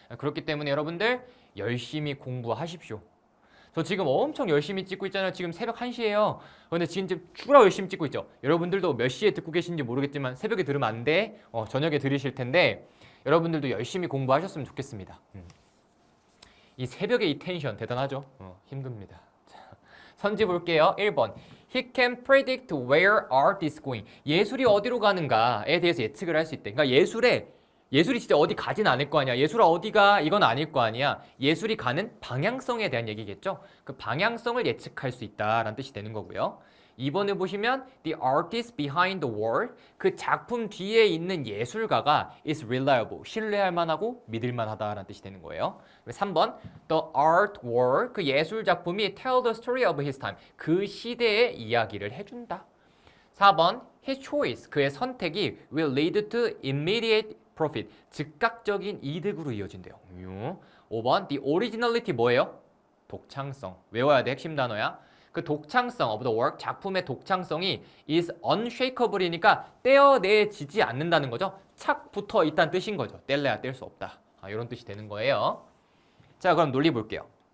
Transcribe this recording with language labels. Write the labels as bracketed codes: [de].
[ko] 그렇기 때문에 여러분들 열심히 공부하십시오. 저 지금 엄청 열심히 찍고 있잖아요. 지금 새벽 1시예요. 근데 지금 추라 열심히 찍고 있죠. 여러분들도 몇 시에 듣고 계신지 모르겠지만 새벽에 들으면 안 돼. 저녁에 들으실 텐데 여러분들도 열심히 공부하셨으면 좋겠습니다. 이 새벽의 이 텐션 대단하죠? 힘듭니다. 자, 선지 볼게요. 1번. [en] He can predict where art is going. [ko] 예술이 어디로 가는가에 대해서 예측을 할 수 있대. 그러니까 예술이 진짜 어디 가진 않을 거 아니야. 예술아 어디가 이건 아닐 거 아니야. 예술이 가는 방향성에 대한 얘기겠죠. 그 방향성을 예측할 수 있다라는 뜻이 되는 거고요. 2번에 보시면 [en] the artist behind the work, [ko] 그 작품 뒤에 있는 예술가가 [en] is reliable, [ko] 신뢰할 만하고 믿을 만하다라는 뜻이 되는 거예요. [en] 3번 the artwork, [ko] 그 예술 작품이 [en] tell the story of his time, [ko] 그 시대의 이야기를 해준다. [en] 4번 his choice, [ko] 그의 선택이 [en] will lead to immediate profit, [ko] 즉각적인 이득으로 이어진대요. 5번 [en] the originality [ko] 뭐예요? 독창성. 외워야 돼. 핵심 단어야. 그 독창성 [en] of the work, [ko] 작품의 독창성이 [en] is unshakable [ko] 이니까 떼어내지지 않는다는 거죠. 착 붙어 있다는 뜻인 거죠. 뗄래야 뗄 수 없다. 이런 뜻이 되는 거예요. 자, 그럼 논리 볼게요.